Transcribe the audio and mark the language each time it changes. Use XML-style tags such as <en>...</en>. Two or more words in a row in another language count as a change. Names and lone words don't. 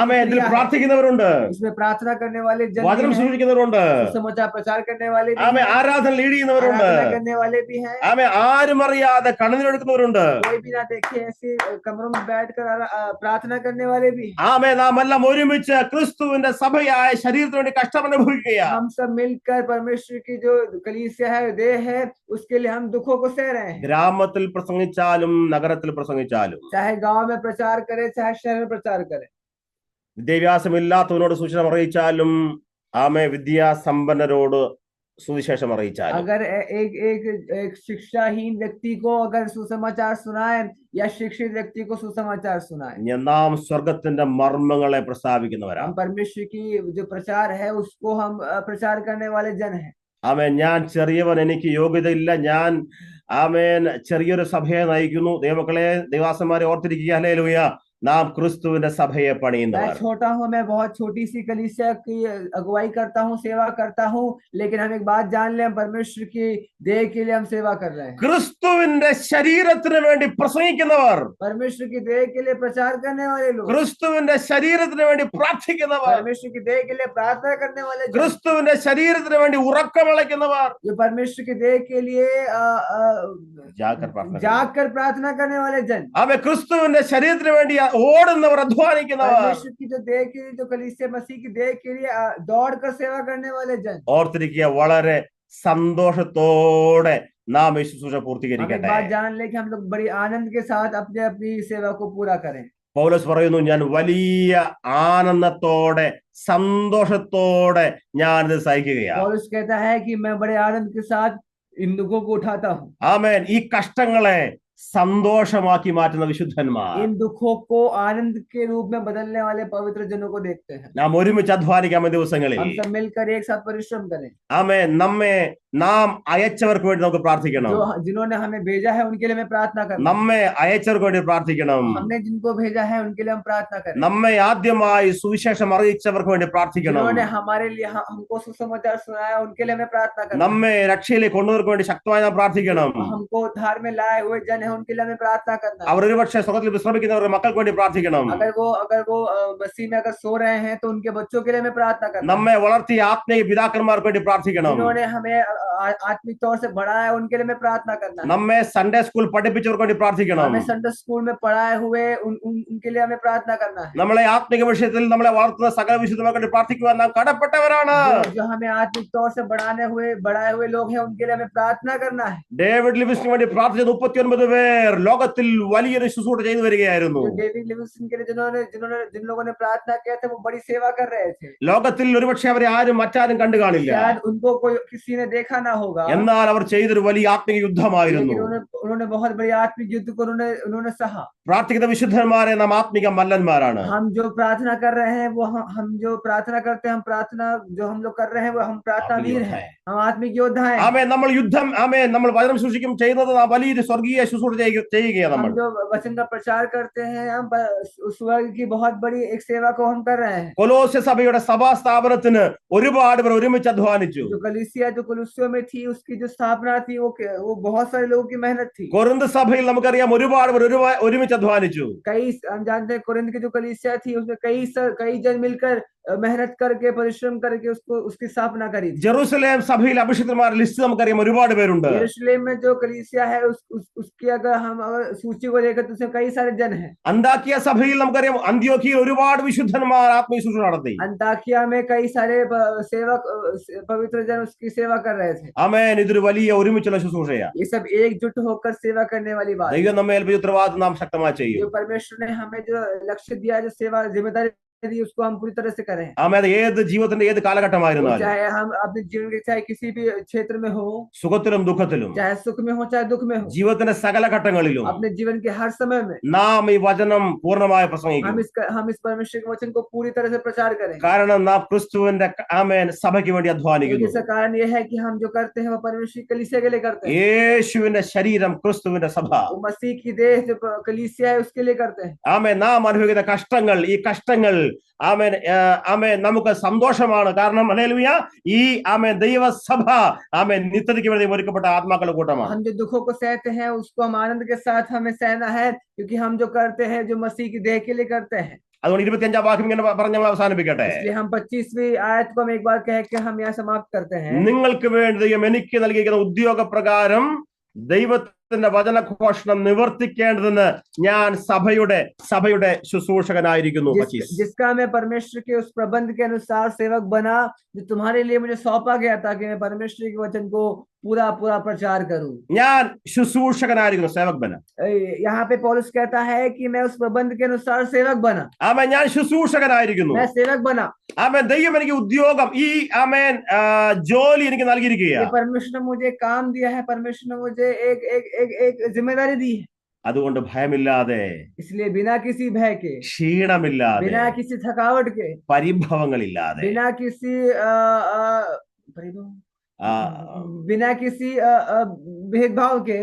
<ml>ആമേൻ ഇതിൽ</ml> <hi>क्रिया है.</hi> <ml>പ്രാർത്ഥിക്കുന്നവരുണ്ട്,</ml> <hi>इसमें प्रार्थना करने वाले जन</hi> <ml>വചനം</ml> <hi>भी हैं,</hi> <ml>സൂക്ഷിക്കുന്നവരുണ്ട്,</ml> <hi>सुसमाचार प्रचार करने वाले भी</hi> <ml>ആമേൻ</ml> <hi>हैं,</hi> <ml>ആരാധന ലീഡ് ചെയ്യുന്നവരുണ്ട്,</ml> <hi>आराधना करने वाले भी हैं.</hi> <ml>ആമേൻ ആരും അറിയാതെ കണ്ണുനീരെടുക്കുന്നവരുണ്ട്.</ml> <hi>कोई भी ना देखे ऐसे कमरों में बैठकर प्रार्थना करने वाले भी हैं.</hi> <ml>ആമേൻ നാം എല്ലാം ഒരുമിച്ച് ക്രിസ്തുവിന്റെ സഭയായ ശരീരത്തിന് വേണ്ടി കഷ്ടം അനുഭവിക്കുകയാണ്.</ml> <hi>हम सब मिलकर परमेश्वर की जो कलीसिया है, देह है, उसके लिए हम दुखों को सह रहे हैं.</hi> <ml>ഗ്രാമത്തിൽ പ്രസംഗിച്ചാലും നഗരത്തിൽ പ്രസംഗിച്ചാലും,</ml> <hi>चाहे गांव में प्रचार करे, चाहे शहर में प्रचार करे,</hi> <ml>വിദ്യാഭ്യാസമില്ലാത്തവനോട് സുവിശേഷം അറിയിച്ചാലും, ആമേ വിദ്യാസമ്പന്നരോട് സുവിശേഷം അറിയിച്ചാലും,</ml> <hi>अगर एक शिक्षाहीन व्यक्ति को अगर सुसमाचार सुनाए या शिक्षित व्यक्ति को सुसमाचार सुनाए,</hi> <ml>നാം സ്വർഗത്തിന്റെ മർമ്മങ്ങളെ പ്രസ്താവിക്കുന്നവരാണ്.</ml> <hi>हम परमेश्वर की जो प्रचार है उसको हम प्रचार करने वाले जन हैं.</hi> <ml>ആമേൻ ഞാൻ ചെറിയവൻ, എനിക്ക് യോഗ്യതയില്ല, ഞാൻ ആമേൻ ചെറിയൊരു സഭയെ നയിക്കുന്നു. ദൈവമക്കളെ, ദൈവാസന്മാരെ ഓർത്തിരിക്കുക. ഹല്ലേലൂയ. നാം ക്രിസ്തുവിന്റെ സഭയെ</ml> <hi>मैं</hi> <ml>പണിയുന്നവർ.</ml> <hi>छोटा हूँ, मैं बहुत छोटी सी कलीसिया की अगुवाई करता हूँ, सेवा करता हूँ, लेकिन हम एक बात जान लें, हम परमेश्वर की देह के लिए हम सेवा कर रहे हैं.</hi> <ml>ക്രിസ്തുവിന്റെ ശരീരത്തിന് വേണ്ടി പ്രസംഗിക്കുന്നവർ,</ml> <hi>परमेश्वर की देह के लिए प्रचार करने वाले लोग,</hi> <ml>ക്രിസ്തുവിന്റെ ശരീരത്തിന് വേണ്ടി പ്രാർത്ഥിക്കുന്നവർ,</ml> <hi>परमेश्वर की देह के लिए प्रार्थना करने वाले जन,</hi> <ml>ക്രിസ്തുവിന്റെ ശരീരത്തിന് വേണ്ടി ഉറക്കമളയ്ക്കുന്നവർ,</ml> <hi>जो परमेश्वर की देह के लिए ജാഗർ जागकर प्रार्थना करने वाले जन,</hi> <ml>ആമേ ക്രിസ്തുവിന്റെ ശരീരത്തിന് വേണ്ടി ഓടുന്നവർ, അധ്വാനിക്കുന്നവർ.</ml> <hi>परमेश्वर की जो देह के लिए, जो कलीसिया मसीह की देह के लिए दौड़ कर सेवा करने वाले जन.</hi> <ml>ഓർത്തിരിക്കുക, വളരെ സന്തോഷത്തോടെ നാം ഈ ശുശ്രൂഷ</ml> <hi>हम एक</hi> <ml>പൂർത്തീകരിക്കട്ടെ.</ml> <hi>बात जान ले कि हम लोग बड़ी आनंद के साथ अपने अपनी सेवा को पूरा करें.</hi> <ml>പൗലോസ് പറയുന്നു, ഞാൻ വലിയ ആനന്ദത്തോടെ സന്തോഷത്തോടെ ഞാൻ ഇത് സഹിക്കുകയാണ്.</ml> <hi>पौलुस कहता है कि मैं बड़े आनंद के साथ इन दुखों को उठाता हूँ.</hi> <ml>ആമേൻ. ഈ കഷ്ടങ്ങളെ സന്തോഷമാക്കി മാറ്റുന്ന വിശുദ്ധന്മാർ.</ml> <hi>इन दुखों को आनंद के रूप में बदलने वाले पवित्र जनों को देखते हैं.</hi> <ml>നാം ഒരുമിച്ച് അധ്വാനിക്കാം ഈ ദിവസങ്ങളിൽ.</ml> <hi>हम सब मिलकर एक साथ परिश्रम करें.</hi> <ml>നാം അയച്ചവർക്ക് വേണ്ടി നമുക്ക് പ്രാർത്ഥിക്കണം.</ml> <hi>जो जिन्होंने हमें भेजा है उनके लिए हमें प्रार्थना करना.</hi> <ml>നമ്മെ അയച്ചവർക്ക് വേണ്ടി പ്രാർത്ഥിക്കണം.</ml> <hi>हमने जिनको भेजा है उनके लिए हम प्रार्थना करें.</hi> <ml>നമ്മെ ആദ്യമായി സുവിശേഷം അറിയിച്ചവർക്ക് വേണ്ടി പ്രാർത്ഥിക്കണം.</ml> <hi>जिन्होंने हमारे लिए हमको सुसमाचार सुनाया उनके लिए हमें प्रार्थना करना.</hi> <ml>നമ്മെ രക്ഷയിലേക്ക് കൊണ്ടുവർക്ക് വേണ്ടി ശക്തമായി നാം പ്രാർത്ഥിക്കണം.</ml> <hi>हमको उद्धार में लाए हुए जन है उनके लिए हमें प्रार्थना करना.</hi> <ml>അവർ ഒരുപക്ഷെ സ്വർഗ്ഗത്തിൽ വിശ്രമിക്കുന്നവരുടെ മക്കൾക്ക് വേണ്ടി പ്രാർത്ഥിക്കണം.</ml> <hi>अगर वो मसीह में अगर सो रहे हैं तो उनके बच्चों के लिए हमें प्रार्थना करना.</hi> <ml>നമ്മെ വളർത്തിയ ആത്മീയ പിതാക്കന്മാർക്ക് വേണ്ടി പ്രാർത്ഥിക്കണം.</ml> <hi>जिन्होंने हमें आत्मिक तौर से बढ़ाया उनके लिए हमें प्रार्थना करना.</hi> <ml>നമ്മെ</ml> <en>Sunday school</en> <ml>പഠിപ്പിച്ചവർക്ക് വേണ്ടി പ്രാർത്ഥിക്കണം.</ml> <hi>हमें</hi> <en>Sunday school</en> <hi>में पढ़ाए हुए उनके लिए हमें प्रार्थना करना है.</hi> <ml>നമ്മളെ ആത്മിക വിഷയത്തിൽ നമ്മളെ വളർത്തുന്ന സകല വിശുദ്ധന്മാർക്ക് വേണ്ടി പ്രാർത്ഥിക്കുവാൻ നാം കടപ്പെട്ടവരാണ്.</ml> <hi>जो हमें आत्मिक तौर से बढ़ाए हुए लोग हैं उनके लिए हमें प्रार्थना करना है.</hi> <ml>ഡേവിഡ് ലിവിങ്സ്റ്റൺ വേണ്ടി പ്രാർത്ഥിച്ച 39 പേർ ലോകത്തിൽ വലിയൊരു ശുശ്രൂഷ ചെയ്തു വരികയായിരുന്നു.</ml> <hi>डेविड लिविंगस्टन के लिए जिन लोगों ने प्रार्थना किया था वो बड़ी सेवा कर रहे थे.</hi> <ml>ലോകത്തിൽ ഒരുപക്ഷെ അവരെ മറ്റാരും കണ്ടു കാണില്ല.</ml> <hi>शायद उनको कोई किसी ने देखा ना होगा.</hi> <ml>എന്നാൽ അവർ ചെയ്തൊരു വലിയ ആത്മിക യുദ്ധമായിരുന്നു.</ml> <hi>उन्होंने बहुत बड़ी आत्मिक युद्ध को उन्होंने सहा.</hi> <ml>പ്രാർത്ഥിക്കുന്ന വിശുദ്ധന്മാരെ നാം ആത്മിക മല്ലന്മാരാണ്.</ml> <hi>हम जो प्रार्थना कर रहे हैं वो हम जो प्रार्थना करते हैं हम प्रार्थना जो हम लोग कर रहे हैं वो हम प्रार्थना वीर हैं. हम आत्मिक योद्धा हैं.</hi> <ml>നമ്മൾ വചനം സൂക്ഷിക്കും ചെയ്യുന്നത് വലിയൊരു സ്വർഗീയ ശുശ്രൂഷ ചെയ്യുകയാണ്.</ml> <hi>हम जो वचन का प्रचार करते हैं हम स्वर्ग की बहुत बड़ी एक सेवा को हम कर रहे हैं.</hi> <ml>കൊലോസ്യ സഭയുടെ സഭാ സ്ഥാപനത്തിന് ഒരുപാട് പേർ ഒരുമിച്ച് അധ്വാനിച്ചു.</ml> <hi>जो कलीसिया जो कुलुस्सियों में थी उसकी जो स्थापना थी वो बहुत सारे लोगों की मेहनत थी.</hi> <ml>കൊരിന്ത് സഭയിൽ നമുക്കറിയാം ഒരുപാട് പേർ ഒരുമിച്ച് അധ്വാനിച്ചു.</ml> <hi>हम जानते हैं कोरिन्थ की जो कलीसिया थी उसमें कई जन मिलकर मेहनत करके परिश्रम करके उसकी स्थापना करी.</hi> <ml>ജെറുസലേം സഭയിൽ അഭിഷിക്തന്മാരുടെ ലിസ്റ്റ് നമുക്കറിയാം ഒരുപാട് പേരുണ്ട്.</ml> <hi>यरूशलेम में जो कलीसिया है उसकी अगर सूची को लेकर तो उसमें कई सारे जन हैं.</hi> <ml>അന്താക്കിയ സഭയിൽ നമുക്കറിയാം അന്ത്യോഖ്യയിൽ ഒരുപാട് വിശുദ്ധന്മാർ ആത്മീയ ശുശ്രൂഷ നടത്തി.</ml> <hi>अंताकिया में कई सारे सेवक पवित्र जन उसकी सेवा कर रहे थे.</hi> <ml>ആമേൻ. ഇതൊരു വലിയ ഒരുമിച്ചുള്ള ശുശ്രൂഷയാണ്.</ml> <hi>ये सब एकजुट होकर सेवा करने वाली बात.</hi> <ml>ദൈവം നമ്മെ ഏൽപ്പിച്ച ഉത്തരവാദിത്വം നാം ശക്തമായി ചെയ്യും.</ml> <hi>जो परमेश्वर ने हमें जो लक्ष्य दिया जो सेवा जिम्मेदारी दी उसको हम पूरी तरह से करें.</hi> <ml>ആമേൻ. ഏത് ജീവിതത്തിന്റെ ഏത് കാലഘട്ടമായിരുന്നാലും</ml> <hi>चाहे हम अपने जीवन के चाहे किसी भी क्षेत्र में हो,</hi> <ml>സുഖത്തിലും ദുഃഖത്തിലും</ml> <hi>चाहे सुख में हो चाहे दुख में हो,</hi> <ml>ജീവിതത്തിന്റെ സകല ഘട്ടങ്ങളിലും</ml> <hi>अपने जीवन के हर समय में</hi> <ml>നാം ഈ വചനം പൂർണ്ണമായി പ്രസംഗിക്കും.</ml> <hi>हम इस परमेश्वर के वचन को पूरी तरह से प्रचार करें.</hi> <ml>കാരണം നാം ക്രിസ്തുവിന്റെ ആമേൻ സഭയ്ക്ക് വേണ്ടി അധ്വാനിക്കുന്നു.</ml> <hi>इसका कारण यह है कि हम जो करते हैं वो परमेश्वर की कलीसिया के लिए करते हैं.</hi> <ml>യേശുവിന്റെ ശരീരം ക്രിസ്തുവിന്റെ സഭ.</ml> <hi>वो मसीह की देह जो कलीसिया है उसके लिए करते हैं.</hi> <ml>ആമേൻ. നാം അനുഭവിക്കുന്ന കഷ്ടങ്ങൾ ഈ കഷ്ടങ്ങൾ ആമേൻ നമുക്ക് സന്തോഷമാണ്. കാരണം ഹല്ലേലൂയ ഈ ആമേൻ ദൈവസഭ ആമേൻ നിത്യതയ്ക്ക് വേണ്ടി ഒരുക്കപ്പെട്ട ആത്മാക്കളുടെ കൂട്ടമാണ്.</ml> <hi>हम जो दुखों को सहते हैं उसको हम आनंद के साथ हमें सहना है क्योंकि हम जो करते हैं जो मसीह की देह के लिए करते हैं.</hi> <ml>അതുകൊണ്ട് 25-ാം വാക്യം ഇങ്ങനെ പറഞ്ഞ് നമ്മൾ അവസാനിപ്പിക്കട്ടെ.</ml> <hi>इसलिए हम 25वीं आयत को हम एक बार कह के हम यहाँ समाप्त करते हैं.</hi> <ml>നിങ്ങൾക്ക് വേണ്ടി ദൈവം എനിക്ക് നൽകിയിരിക്കുന്ന ഉദ്യോഗപ്രകാരം ദൈവത്തിന്റെ വചനഘോഷണം നിവർത്തിക്കേണ്ടതെന്ന് ഞാൻ സഭയുടെ ശുശ്രൂഷകനായിരിക്കുന്നു.</ml> <hi>जिसका मैं परमेश्वर के उस प्रबंध के अनुसार सेवक बना जो तुम्हारे लिए मुझे सौंपा गया ताकि मैं परमेश्वर के वचन को पूरा प्रचार करूं.</hi> <ml>ഞാൻ ശുശ്രൂഷകനായിരിക്കുന്നു.</ml> <hi>सेवक बना. यहाँ पे पौलुस कहता है कि मैं उस प्रबंध के अनुसार सेवक बना.</hi> <ml>ആമേൻ. ഞാൻ ശുശ്രൂഷകനായിരിക്കുന്നു.</ml> <hi>मैं सेवक बना.</hi> <ml>ആമേൻ. ദൈവം എനിക്ക് ഉദ്യോഗം ഈ ആമേൻ ജോലി എനിക്ക് നൽകിയിരിക്കുകയാണ്.</ml> <hi>परमेश्वर ने मुझे काम दिया है. परमेश्वर ने मुझे एक जिम्मेदारी दी है.</hi> <ml>അതുകൊണ്ട് ഭയമില്ലാതെ,</ml> <hi>इसलिए बिना किसी भय के,</hi> <ml>ക്ഷീണമില്ലാതെ,</ml> <hi>बिना किसी थकावट के,</hi> <ml>പരിഭവങ്ങളില്ലാതെ,</ml> <hi>बिना किसी भेदभाव के</hi>